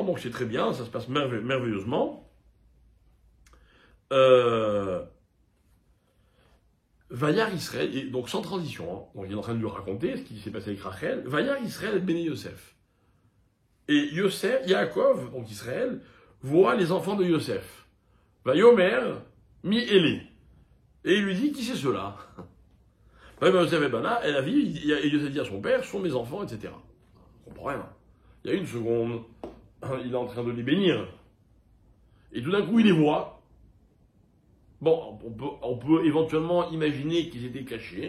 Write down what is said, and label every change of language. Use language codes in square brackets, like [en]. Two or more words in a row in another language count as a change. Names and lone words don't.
[fr] Donc c'est très bien, ça se passe merveilleusement. [he] וירא ישראל, [fr] et donc sans transition, hein, donc il est en train de lui raconter ce qui s'est passé avec Rachel. [he] וירא ישראל את בני יוסף. [fr] Et Yaakov, donc Israël, voit les enfants de Yosef. [he] ויאמר מי אלה. [fr] Et il lui dit, qui c'est ceux-là? Yosef et Bana, et la vie, et Yosef dit à son père, sont mes enfants, etc. On comprend rien. Il y a une seconde, il est en train de les bénir. Et tout d'un coup, il les voit. Bon, on peut éventuellement imaginer qu'ils étaient cachés.